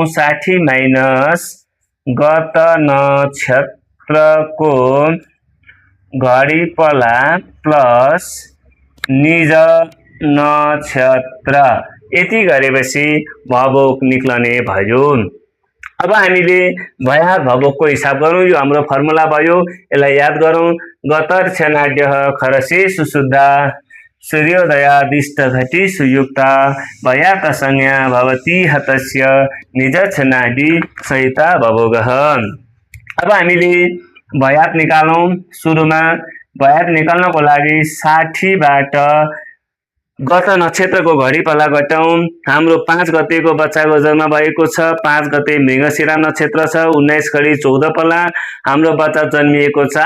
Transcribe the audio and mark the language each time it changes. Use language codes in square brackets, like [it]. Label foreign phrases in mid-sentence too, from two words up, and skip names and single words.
[ne] 60 माइनस गत नक्षत्रको घडी पल्ला प्लस निज नक्षत्र, यति गरेपछि भवोग निक्लने भयो। अब हामीले भयात भवोगको हिसाब गरौँ। यो हाम्रो फर्मुला भयो, यसलाई याद गरौँ। [sa] गतर्क्ष नाड्यः खरसेषु शुद्धा सूर्योदयादिष्ट घटिषु युक्ता भयात संज्ञा भवतीह तस्य निजर्क्ष नाडी सहिता भवोगः। [ne] अब हामीले भयात निकालौँ। सुरुमा भयात निकाल्नको लागि 60 बाट गत नक्षत्रको घडी पल्ला घटाउँ। हाम्रो 5 गतेको बच्चाको जन्म भएको छ। 5 गते मृगशिरा नक्षत्र छ, 19 घडी 14 पल्ला हाम्रो बच्चा जन्मिएको छ।